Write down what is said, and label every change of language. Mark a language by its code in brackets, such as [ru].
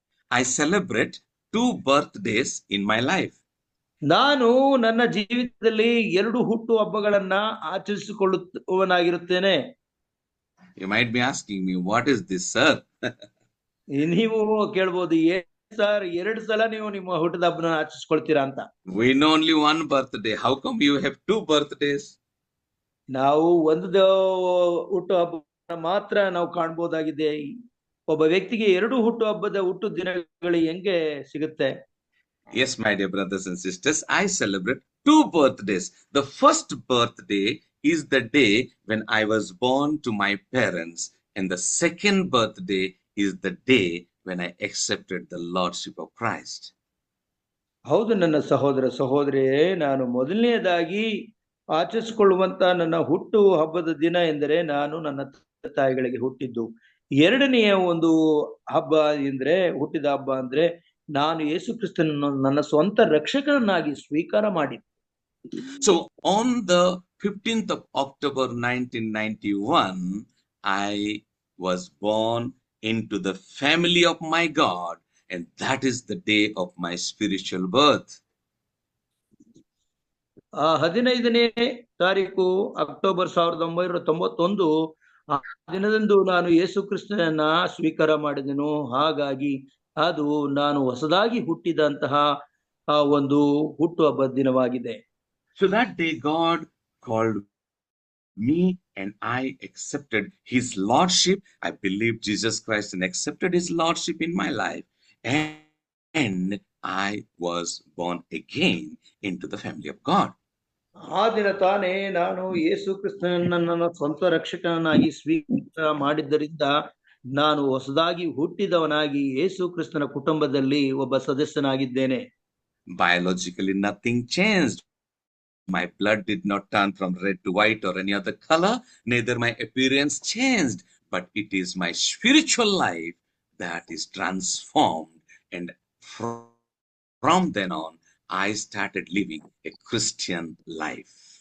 [en] I celebrate 2 birthdays in my life. [kn] ನಾನು ನನ್ನ ಜೀವಿತದಲ್ಲಿ 2 ಹುಟ್ಟು ಹಬ್ಬಗಳನ್ನ ಆಚರಿಸಿಕೊಳ್ಳುವವನಾಗಿರುತ್ತೇನೆ. [en] You might be asking me, what is this, sir? [kn] ನೀವು ಕೇಳ್ಬೋದು, ಸರ್ 2 ಸಲ ನೀವು ನಿಮ್ಮ ಹುಟ್ಟದ ಹಬ್ಬನ ಆಚರಿಸ್ಕೊಳ್ತೀರಾ ಅಂತ. [en] We know only 1 birthday. How come you have 2 birthdays? [kn] ನಾವು ಒಂದು ಹುಟ್ಟು ಹಬ್ಬ ಮಾತ್ರ ನಾವು ಕಾಣಬಹುದಾಗಿದೆ. ಒಬ್ಬ ವ್ಯಕ್ತಿಗೆ 2 ಹುಟ್ಟು ಹಬ್ಬದ ಹುಟ್ಟು ದಿನಗಳು ಹೆಂಗೆ ಸಿಗುತ್ತೆ? [en] Yes, my dear brothers and sisters, I celebrate 2 birthdays. The first birthday is the day when I was born to my parents, and the second birthday is the day when I accepted the Lordship of Christ. [kn] ಹೌದು ನನ್ನ ಸಹೋದರ ಸಹೋದರಿಯೇ, ನಾನು ಮೊದಲನೇದಾಗಿ ಆಚರಿಸಿಕೊಳ್ಳುವಂತ ನನ್ನ ಹುಟ್ಟು ಹಬ್ಬದ ದಿನ ಎಂದರೆ ನಾನು ನನ್ನ ತಾಯಿಗಳಿಗೆ ಹುಟ್ಟಿದ್ದು. ಎರಡನೆಯ ಒಂದು ಹಬ್ಬ ಎಂದ್ರೆ ಹುಟ್ಟಿದ ಹಬ್ಬ ಅಂದ್ರೆ ನಾನು ಯೇಸು ಕ್ರಿಸ್ತನನ್ನು ನನ್ನ ಸ್ವಂತ ರಕ್ಷಕನನ್ನಾಗಿ ಸ್ವೀಕಾರ ಮಾಡಿದ್ದೆ. [en] So on the 15th of October 1991, I was born into the family of my God, and that is the day of my spiritual birth. [kn] 15ನೇ ತಾರೀಕು ಅಕ್ಟೋಬರ್ 1991 ಆ ದಿನದಂದು ನಾನು ಯೇಸು ಕ್ರಿಸ್ತನನ್ನ ಸ್ವೀಕಾರ ಮಾಡಿದೆನು. ಹಾಗಾಗಿ ಅದು ನಾನು ಹೊಸದಾಗಿ ಹುಟ್ಟಿದಂತಹ ಒಂದು ಹುಟ್ಟು ಹಬ್ಬದ ದಿನವಾಗಿದೆ. [en] So that day God called me and I accepted his lordship. I believed Jesus Christ and accepted his lordship in my life, and I was born again into the family of God. [kn] ಆ ದಿನ ತಾನೇ ನಾನು ಯೇಸು ಕ್ರಿಸ್ತನನ್ನ ನನ್ನ ಸ್ವಂತ ರಕ್ಷಕನಾಗಿ ಸ್ವೀಕಾರ ಮಾಡಿದ್ದರಿಂದ ನಾನು ಹೊಸದಾಗಿ ಹುಟ್ಟಿದವನಾಗಿ ಯೇಸು ಕ್ರಿಸ್ತನ ಕುಟುಂಬದಲ್ಲಿ ಒಬ್ಬ ಸದಸ್ಯನಾಗಿದ್ದೇನೆ. [en] Biologically nothing changed. My blood did not turn from red to white or any other color, neither my appearance changed, but it is my spiritual life that is transformed, and from then on I started living a Christian life.